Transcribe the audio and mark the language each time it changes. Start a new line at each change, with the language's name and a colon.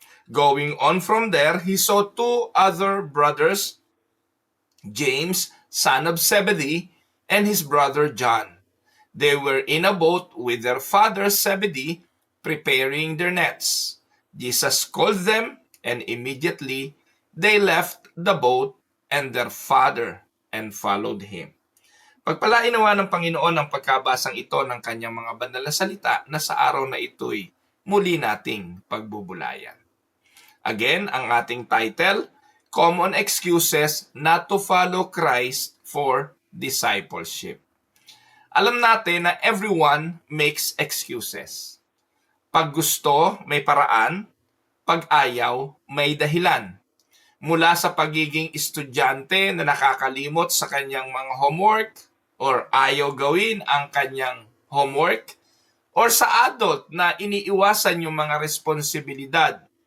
English: Going on from there, he saw two other brothers, James, son of Zebedee, and his brother John. They were in a boat with their father Zebedee, preparing their nets. Jesus called them, and immediately they left the boat and their father and followed him.
Filipino: Pagpalain nawa ng Panginoon ang pagkabasang ito ng kanyang mga banal na salita na sa araw na ito'y muli nating pagbubulayan. Again, ang ating title,
English: Common Excuses Not to Follow Christ for Discipleship.
Filipino: Alam natin na
English: everyone makes excuses.
Filipino: Pag gusto, may paraan. Pag ayaw, may dahilan. Mula sa pagiging estudyante na nakakalimot sa kanyang mga homework, or ayaw gawin ang kanyang homework, or sa adult na iniiwasan yung mga responsibilidad.